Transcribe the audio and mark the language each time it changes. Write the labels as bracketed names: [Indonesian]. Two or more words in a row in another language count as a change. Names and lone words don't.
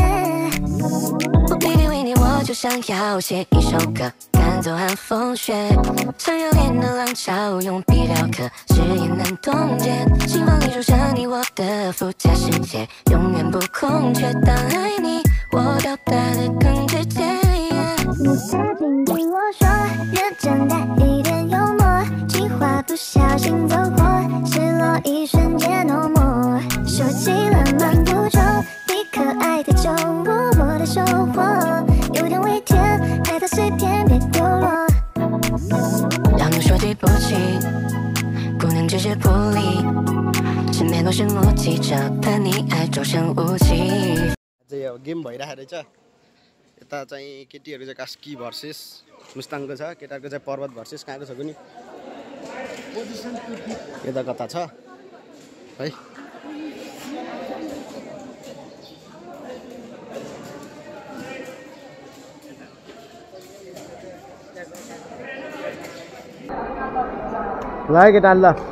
[Chinese] 我偏偏为你，我就想要写一首歌，赶走寒风雪，想要脸的浪潮，用笔雕刻，誓言难冻结，心房里住上你我的附加世界，永远不空缺。当爱你，我表达的更直接。你曾经对我说，认真带一点幽默，计划不小心走火，失落一瞬间 [English] no more， [Chinese] 收起了漫步中你可爱的酒窝，我的收获有点微甜，爱它随便别丢落。让我说对不起，不能只是不理，身边都是目击者，怕你爱周身无期。 [Nepali] गेम भइरहेको रहेछ यता चाहिँ केटीहरू चाहिँ कास्की भर्सेस मुस्ताङको छ केटाहरूको चाहिँ पर्वत भर्सेस कहाँको छ कुनी यता कता छ है ल केटा ल